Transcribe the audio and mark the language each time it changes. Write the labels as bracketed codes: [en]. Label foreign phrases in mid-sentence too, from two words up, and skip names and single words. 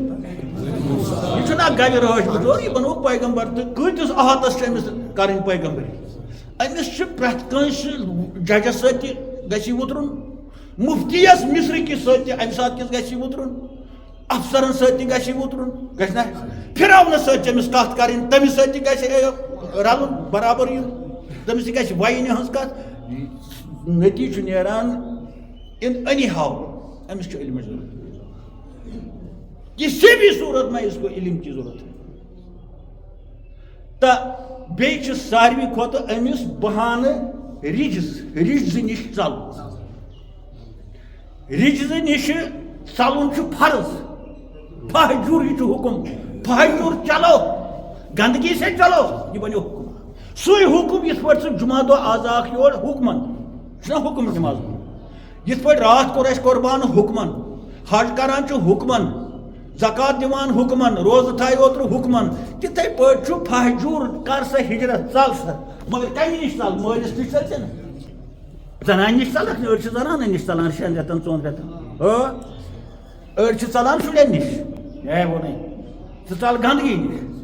[ks] یہ چھُنہٕ اکھ گرِ رٲچھ بچور یہِ بنووُکھ پیغمبر تہٕ کۭتِس احاتس چھِ أمِس کرٕنۍ پیغمبری أمِس چھِ پرٛٮ۪تھ کٲنٛسہِ ججس سۭتۍ تہِ گژھِ یہِ وُترُن مُفتیَس مصرٕکِس سۭتۍ تہِ اَمہِ ساتہٕ کِس گژھِ یہِ وُترُن افسرن سۭتۍ تہِ گژھِ یہِ وُترُن گژھِ نہ فِراونس سۭتۍ چھِ أمِس کتھ کرٕنۍ تٔمِس سۭتۍ تہِ گژھِ رلُن برابر یُن تٔمِس تہِ گژھِ وینہِ ہٕنٛز کتھ نٔتیٖجہٕ چھُ نیران [en] in any how [ks] أمِس چھُ علمٕچ ضروٗرت [ur] کسی بھی صورت میں اس کو علم کی ضرورت ہے [ks] تو بیٚیہِ چھِ ساروی کھۄتہٕ أمِس بہانہٕ رِجزٕ نِش ژلُن رِجزٕ نِش ژلُن چھُ فرض فحجور یہِ چھُ حُکُم فحجور [ur] چلو گندگی سے چلو [ks] یہِ بنیو حُکُم سُے حُکُم یِتھ پٲٹھۍ ژٕ جُمعہ دۄہ آزاکھ یور حُکمن چھُنہ حُکُم نٮ۪ماز یِتھ پٲٹھۍ راتھ کوٚر اَسہِ قۄربان حُکمن حج کران چھُ حُکمن زکات دِوان حُکمن روزٕ تھایہِ اوترٕ حُکمن تِتھے پٲٹھۍ چھُ فحجور کر سا ہجرت ژل سا مگر کمہِ نِش ژل مٲلِس نِش ژل ژےٚ زنانہِ نِش ژلکھ نہٕ أڑۍ چھِ زنانن نِش ژلان 6 رٮ۪تن 4 رٮ۪تن أڑۍ چھِ ژلان شُرٮ۪ن نِش ہے ووٚنُے ژٕ ژل گندگی نِش